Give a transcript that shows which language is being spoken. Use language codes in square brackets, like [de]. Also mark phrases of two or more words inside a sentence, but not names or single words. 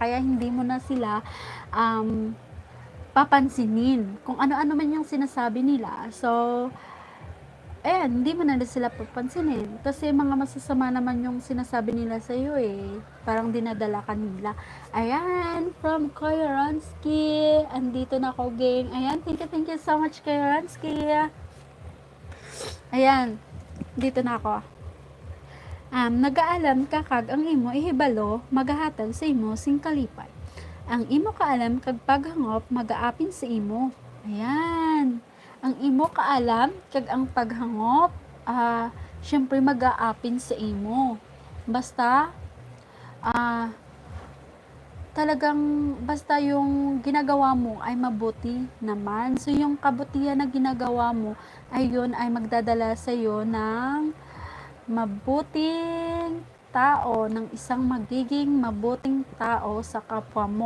[tl] Kaya hindi mo na sila papansinin kung ano-ano man yung sinasabi nila. So, hindi mo na sila papansinin kasi mga masasama naman yung sinasabi nila sa iyo parang dinadala ka nila. Ayan, from Kuya Ransky, andito na ako gang. Ayan, [en] thank you so much [tl] Kuya Ransky. Ayan, dito na ako. [hil] Nagaalam ka kag ang imo ihibalo maghahatag sa imo sing kalipay. Ang imo kaalam kag paghangop magaapin sa imo. Ayan. Ang imo kaalam kag ang paghangop syempre mag-aapin sa imo. [tl] Basta talagang basta yung ginagawa mo ay mabuti naman. So yung kabutihan na ginagawa mo ay yun ay magdadala sa iyo ng mabuting tao, ng isang magiging mabuting tao sa kapwa mo.